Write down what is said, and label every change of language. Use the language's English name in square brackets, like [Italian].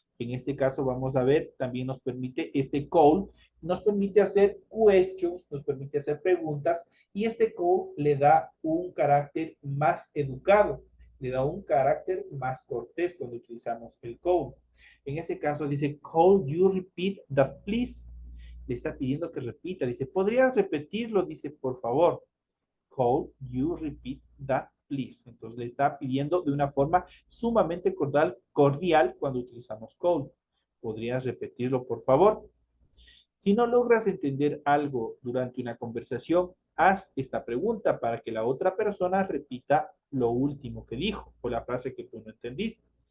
[Spanish] En este caso vamos a ver, también nos permite este could, nos permite hacer questions, nos permite hacer preguntas, y este could le da un carácter más educado, le da un carácter más cortés cuando utilizamos el could. En este caso dice, [English] could you repeat that please? [Spanish] Le está pidiendo que repita, dice, ¿podrías repetirlo? Dice, por favor. [English] Could you repeat that, please? [Spanish] Entonces le está pidiendo de una forma sumamente cordial cuando utilizamos could. ¿Podrías repetirlo, por favor? Si no logras entender algo durante una conversación, haz esta pregunta para que la otra persona repita lo último que dijo o la frase que tú no entendiste.